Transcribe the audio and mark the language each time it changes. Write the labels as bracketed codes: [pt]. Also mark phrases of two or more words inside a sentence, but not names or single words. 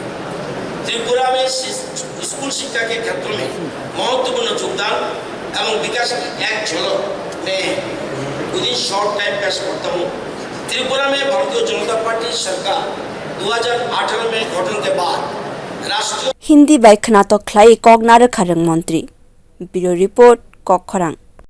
[hi] त्रिपुरा में स्कूल शिक्षा के क्षेत्र में महत्वपूर्ण योगदान एवं विकास की एक झलक में [en] within short time [hi] पेश करता हूँ। त्रिपुरा में भारतीय जनता पार्टी सरकार 2018 में गठन के बाद राष्ट्रीय [trp] Hindi bai khnatok khlai kok nar kharang montri. [en] Bureau report [trp] kok khorang.